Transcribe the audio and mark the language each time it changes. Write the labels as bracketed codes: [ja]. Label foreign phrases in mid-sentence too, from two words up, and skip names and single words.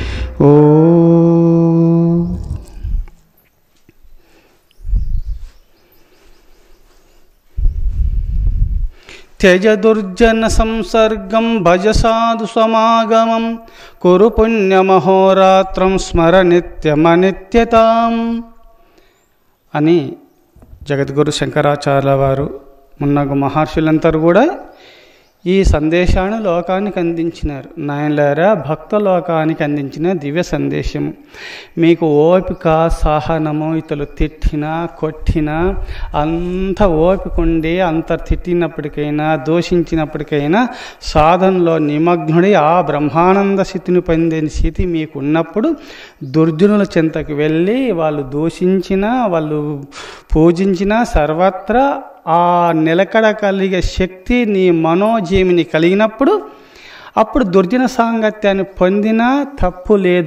[sa] ओं त्यज दुर्जन संसर्गं भज साधु समागमं कुरु पुण्यमहोरात्रं स्मर नित्यमनित्यताम् [te] అని జగద్గురు శంకరాచార్యుల వారు మున్నగు మహర్షులందరూ కూడా ఈ సందేశాన్ని లోకానికి అందించినారు. నాయనలారా, భక్త లోకానికి అందించిన దివ్య సందేశం. మీకు ఓపిక సహనము, ఇతరులు తిట్టినా కొట్టినా అంత ఓపిక ఉండి అంత తిట్టినప్పటికైనా దూషించినప్పటికైనా సాధనలో నిమగ్నుడి ఆ బ్రహ్మానంద స్థితిని పొందిన స్థితి మీకు ఉన్నప్పుడు దుర్జనుల చెంతకు వెళ్ళి వాళ్ళు దూషించినా వాళ్ళు పూజించినా సర్వత్రా ఆ నిలకడ కలిగే శక్తి నీ మనోజీవిని కలిగినప్పుడు అప్పుడు దుర్జన సాంగత్యాన్ని పొందినా తప్పు లేదు.